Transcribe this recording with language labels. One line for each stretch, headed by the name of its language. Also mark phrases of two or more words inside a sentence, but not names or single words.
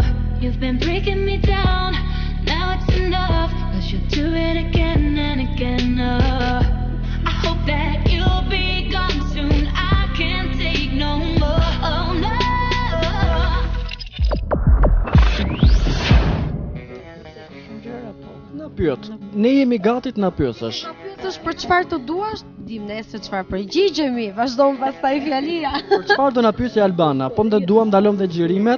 English: You've been breaking me down, now it's enough, 'cause you'll do it again and again, oh. I hope that you'll be gone soon, I can't take no more, oh no.
Albanian: Na pyet, ne jemi gati të na pyesësh. Pyetësh për çfarë të duash? Dim nesër çfarë përgjigjemi. Vazhdon pastaj fjalia. Për çfarë do na pyesë Albana? Po më duam ndalojmë dhe xhirimet.